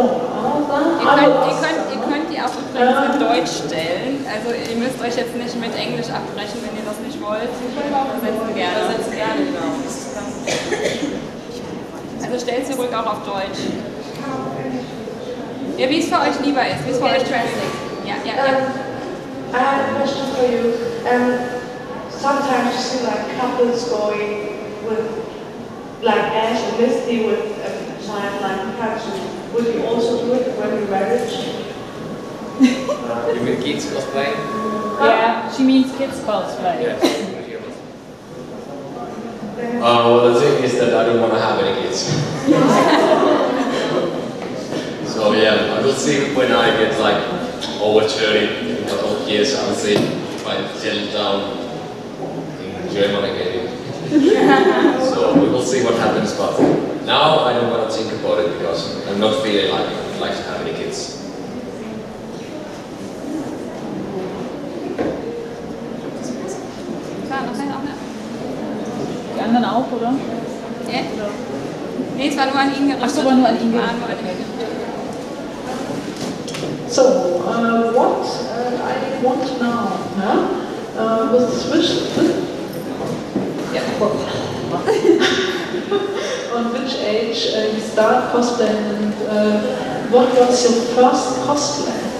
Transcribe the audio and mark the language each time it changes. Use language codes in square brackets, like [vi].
[de] ihr könnt die auch übrigens in Deutsch stellen. Also ihr müsst euch jetzt nicht mit Englisch abbrechen, wenn ihr das nicht wollt. Übersetzen gerne. Genau. Also stellt sie ruhig auch auf Deutsch. Ja, wie es für euch lieber ist, wie es für euch translate. Ja. [en] I have a question for you. Sometimes you see like couples going with like Ash and Misty with a child like Pikachu. Would you also do it when you're married? You mean kids cosplay? Yeah, she means kids cosplay. Yes. Well, the thing is that I don't want to have any kids. So yeah, I will see when I get like over 30 in a couple of years. I will see if I settle down in Germany maybe. So we will see what happens, but now I don't want to think about it because I'm not feeling like I'd like to have any kids. [de] Die anderen auch, oder? Ja? Nee, es war nur an ihn gerichtet. Ach so, war nur an ihn gerichtet. [en] So, what I want now, on which age you start cosplaying and what was your first cosplay?